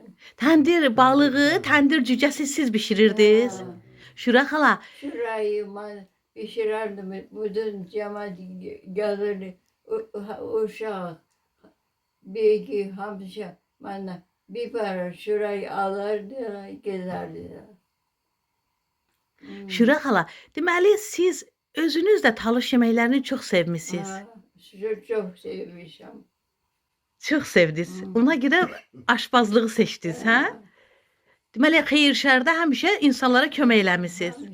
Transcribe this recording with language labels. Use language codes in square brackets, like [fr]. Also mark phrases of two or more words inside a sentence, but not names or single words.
[az] Təndir balığı, təndir cücəsi siz bişirirdiniz. Şura xala, [tr] Şurayı ben pişirirdim. Bütün cemaat gelirdi. [az] Uşaq. Bir iki hamısı bana bir para şurayı alırdılar, gezerdiler. Şura xala, deməli siz özünüz də talış yeməklərini çox sevmisiniz. [tr] Çok sevmişim. [az] Çox sevdiniz. Ona görə aşbazlığı seçdiniz, hə? Deməli xeyir şərdə həmişə insanlara kömək eləmisiniz.